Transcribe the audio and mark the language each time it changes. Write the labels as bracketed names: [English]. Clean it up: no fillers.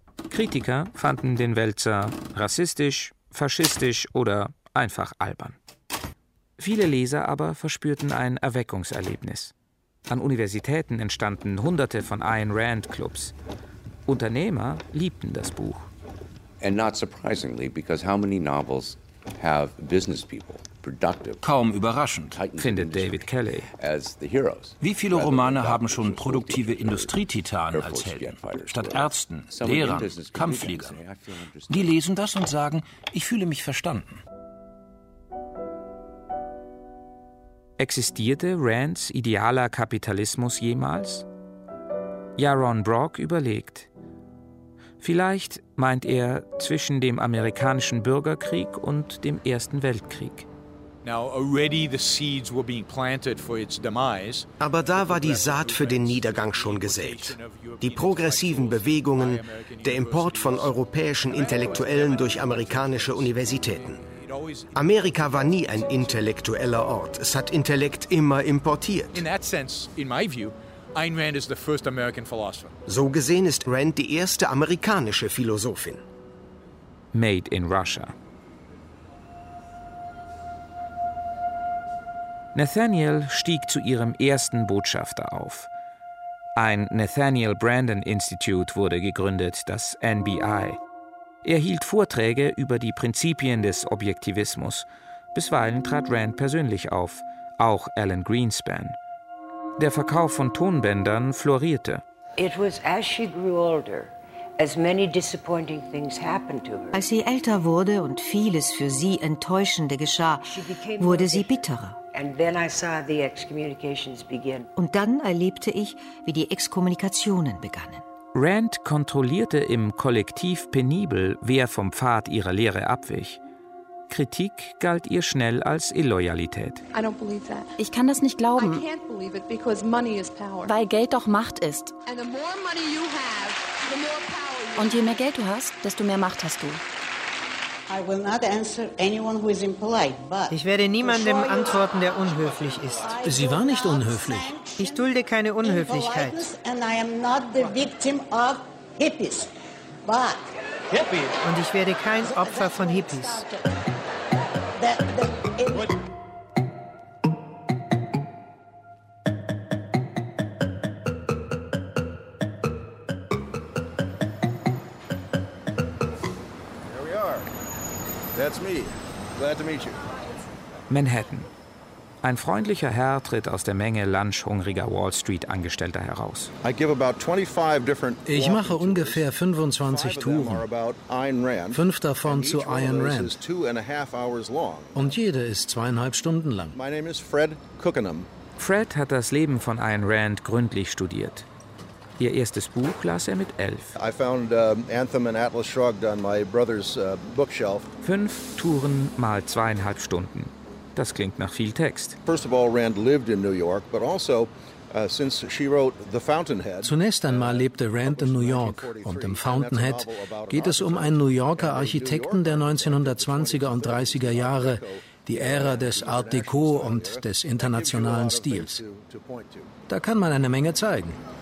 [German] Kritiker fanden den Wälzer rassistisch, faschistisch oder einfach albern. Viele Leser aber verspürten ein Erweckungserlebnis. An Universitäten entstanden hunderte von Ayn Rand-Clubs. Unternehmer liebten das Buch. [English] And not surprisingly, because how many novels have business people, productive? [German] Kaum überraschend, findet David Kelly. Wie viele Romane haben schon produktive Industrietitanen als Helden, statt Ärzten, Lehrern, Kampffliegern? Die lesen das und sagen, ich fühle mich verstanden. Existierte Rands idealer Kapitalismus jemals? Yaron Brock überlegt. Vielleicht, meint er, zwischen dem amerikanischen Bürgerkrieg und dem Ersten Weltkrieg. Aber da war die Saat für den Niedergang schon gesät. Die progressiven Bewegungen, der Import von europäischen Intellektuellen durch amerikanische Universitäten. Amerika war nie ein intellektueller Ort. Es hat Intellekt immer importiert. [English] In that sense, in my view, Ayn Rand is the first American philosopher. [German] So gesehen ist Rand die erste amerikanische Philosophin. [English] Made in Russia. [German] Nathaniel stieg zu ihrem ersten Botschafter auf. Ein Nathaniel Brandon Institute wurde gegründet, das NBI. Er hielt Vorträge über die Prinzipien des Objektivismus. Bisweilen trat Rand persönlich auf, auch Alan Greenspan. Der Verkauf von Tonbändern florierte. Als sie älter wurde und vieles für sie Enttäuschende geschah, wurde sie bitterer. [English] And then I saw the excommunications begin. [German] Und dann erlebte ich, wie die Exkommunikationen begannen. Rand kontrollierte im Kollektiv penibel, wer vom Pfad ihrer Lehre abwich. Kritik galt ihr schnell als Illoyalität. [English] I don't believe that. [German] Ich kann das nicht glauben. [English] I can't believe it because money is power. [German] Weil Geld doch Macht ist. [English] And the more money you have, the more power you have. [German] Und je mehr Geld du hast, desto mehr Macht hast du. [English] I will not answer anyone who is impolite, but [German] ich werde niemandem antworten, der unhöflich ist. Sie war nicht unhöflich. Ich dulde keine Unhöflichkeit. [English] And I am not the victim of hippies, but hippies. [German] Und ich werde kein Opfer von Hippies. [English] That's me. Glad to meet you. Manhattan. [German] Ein freundlicher Herr tritt aus der Menge lunchhungriger Wall Street-Angestellter heraus. Ich mache ungefähr 25 Touren, fünf davon zu Ayn Rand. Und jede ist 2,5 Stunden lang. [English] My name is Fred Cookenham. [German] Fred hat das Leben von Ayn Rand gründlich studiert. Ihr erstes Buch las er mit 11. [English] I found Anthem and Atlas Shrugged on my brother's bookshelf. [German] 5 Touren mal 2,5 Stunden. Das klingt nach viel Text. [English] First of all, Rand lived in New York, but also since she wrote The Fountainhead. [German] Zunächst einmal lebte Rand in New York, und im Fountainhead geht es um einen New Yorker Architekten der 1920er und 30er Jahre, die Ära des Art Deco und des internationalen Stils. Da kann man eine Menge zeigen.